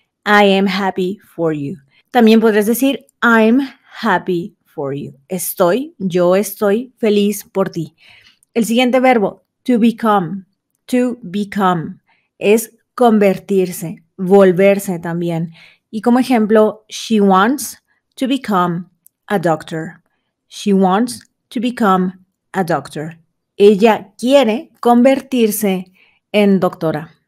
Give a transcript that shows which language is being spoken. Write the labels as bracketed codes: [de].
[en] I am happy for you. [es] También podrías decir [en] I'm happy for you. [es] Yo estoy feliz por ti. El siguiente verbo, to become, es convertirse, volverse también. Y como ejemplo, [en] she wants to become a doctor. She wants to become a doctor. [es] Ella quiere convertirse en doctora.